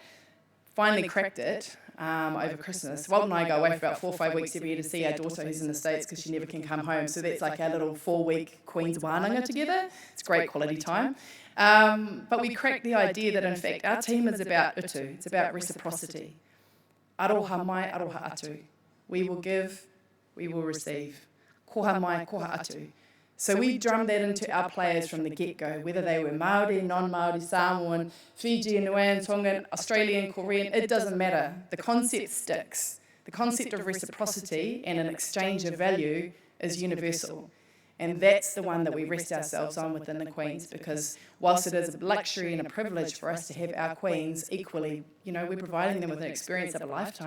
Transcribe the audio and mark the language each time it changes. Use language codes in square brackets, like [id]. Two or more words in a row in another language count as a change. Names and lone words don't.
[en] Finally cracked it over Christmas. Walt and I go away for about 4 or 5 weeks every year to see our daughter who's in the States because she never can come home. So that's like our little 4-week Queen's wānanga together. It's great quality time. But we cracked the idea that, in fact, our team is about utu. It's about reciprocity. [mi] Aroha mai, aroha atu. [en] We will give, we will receive. [mi] Koha mai, koha atu. [en] So we drummed that into our players from the get-go, whether they were Māori, non-Māori, Samoan, Fijian, Niuean, Tongan, Australian, Korean, it doesn't matter. The concept sticks. The concept of reciprocity and an exchange of value is universal. And that's the one that we rest ourselves on within the Queens, because whilst it is a luxury and a privilege for us to have our Queens equally, we're providing them with an experience of a lifetime.